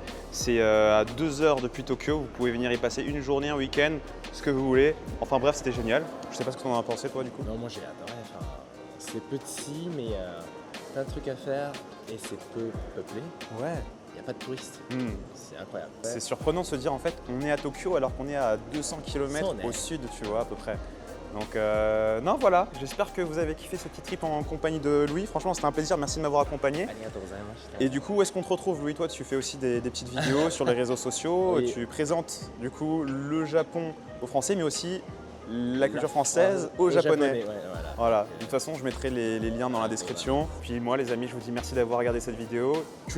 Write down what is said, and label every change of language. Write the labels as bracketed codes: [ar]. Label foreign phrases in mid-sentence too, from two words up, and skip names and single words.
[fr] C'est à 2 heures depuis Tokyo. Vous pouvez venir y passer une journée, un week-end, ce que vous voulez. Enfin bref, c'était génial. Je sais pas ce que tu en as pensé, toi, du coup. Non, moi j'ai adoré. Enfin, c'est petit, mais plein de trucs à faire et c'est peu peuplé. Ouais. Il n'y a pas de touristes. C'est incroyable. C'est surprenant de se dire en fait on est à Tokyo alors qu'on est à 200 km [ja] そうね。 [fr] au sud, tu vois, à peu près. Donc non voilà, j'espère que vous avez kiffé ce petit trip en compagnie de Louis. Franchement c'était un plaisir, merci de m'avoir accompagné. [ja] ありがとうございました。 [fr] Et du coup où est-ce qu'on te retrouve Louis? Toi tu fais aussi des petites vidéos sur les réseaux sociaux, Oui. tu présentes du coup le Japon aux Français mais aussi la culture française aux Japonais. Ouais, voilà. Voilà, de toute façon je mettrai les liens dans la description. Puis moi les amis je vous dis merci d'avoir regardé cette vidéo.